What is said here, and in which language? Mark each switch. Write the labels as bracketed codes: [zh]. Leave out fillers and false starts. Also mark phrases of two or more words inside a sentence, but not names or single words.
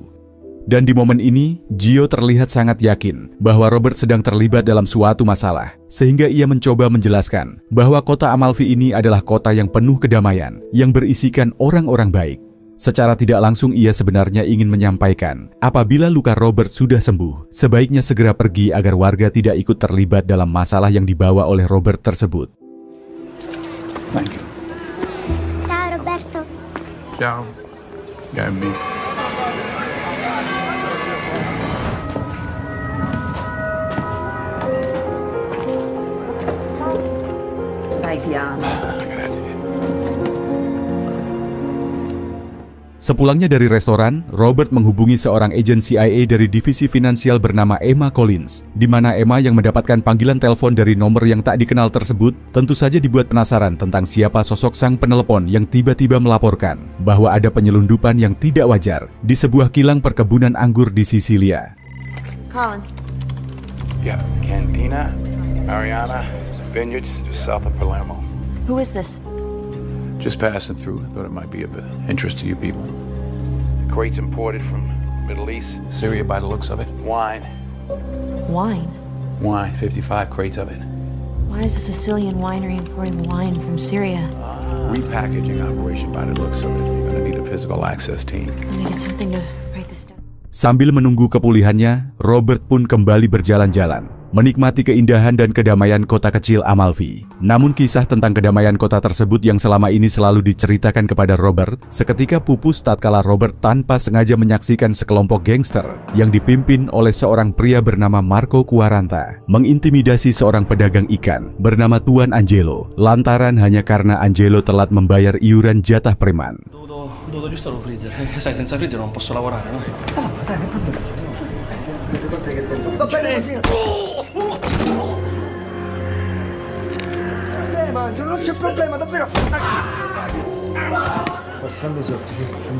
[id] Dan di momen ini, Gio terlihat sangat yakin bahwa Robert sedang terlibat dalam suatu masalah, sehingga ia mencoba menjelaskan bahwa kota Amalfi ini adalah kota yang penuh kedamaian, yang berisikan orang-orang baik. Secara tidak langsung ia sebenarnya ingin menyampaikan, apabila luka Robert sudah sembuh, sebaiknya segera pergi agar warga tidak ikut terlibat dalam masalah yang dibawa oleh Robert tersebut. [en] Thank you. [it] Ciao Roberto. Ciao. Gabby. Vai piano. Grazie. [id] Sepulangnya dari restoran, Robert menghubungi seorang agen CIA dari divisi finansial bernama Emma Collins, di mana Emma yang mendapatkan panggilan telepon dari nomor yang tak dikenal tersebut, tentu saja dibuat penasaran tentang siapa sosok sang penelepon yang tiba-tiba melaporkan bahwa ada penyelundupan yang tidak wajar di sebuah kilang perkebunan anggur di Sisilia. [en] Collins. Yeah, Cantina, Mariana, Vineyards, just south of Palermo. Who is this? Just passing through. Thought it might be of interest to you people. Crates imported from Middle East, Syria by the looks of it. Wine. Wine? Wine, 55 crates of it. Why is a Sicilian winery importing wine from Syria? Repackaging operation by the looks of it. You're gonna need a physical access team. Let me get something to write this down. [id] Sambil menunggu kepulihannya, Robert pun kembali berjalan-jalan, menikmati keindahan dan kedamaian kota kecil Amalfi. Namun kisah tentang kedamaian kota tersebut yang selama ini selalu diceritakan kepada Robert, seketika pupus tatkala Robert tanpa sengaja menyaksikan sekelompok gangster yang dipimpin oleh seorang pria bernama Marco Quaranta, mengintimidasi seorang pedagang ikan bernama Tuan Angelo, lantaran hanya karena Angelo telat membayar iuran jatah preman. [it] Ho dovuto giusto lo freezer. Sai, senza freezer non posso lavorare, no? Non c'è problema, davvero. Forzando sotto, sì.